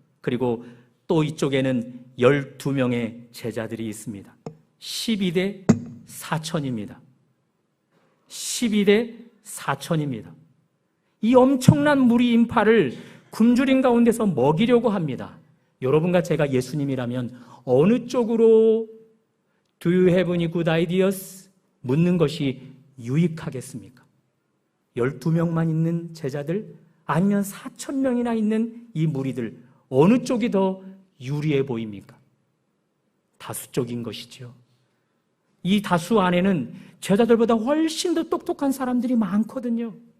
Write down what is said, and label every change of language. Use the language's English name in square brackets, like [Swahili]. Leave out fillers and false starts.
[Korean] 그리고 또 이쪽에는 12명의 제자들이 있습니다. 12대 4,000입니다. 12대 4,000입니다. 이 엄청난 무리 인파를 굶주린 가운데서 먹이려고 합니다. 여러분과 제가 예수님이라면 어느 쪽으로 [English] Do you have any good ideas? [Korean] 묻는 것이 유익하겠습니까? 12명만 있는 제자들, 아니면 4,000명이나 있는 이 무리들, 어느 쪽이 더 유리해 보입니까? 다수 쪽인 것이죠. 이 다수 안에는 제자들보다 훨씬 더 똑똑한 사람들이 많거든요.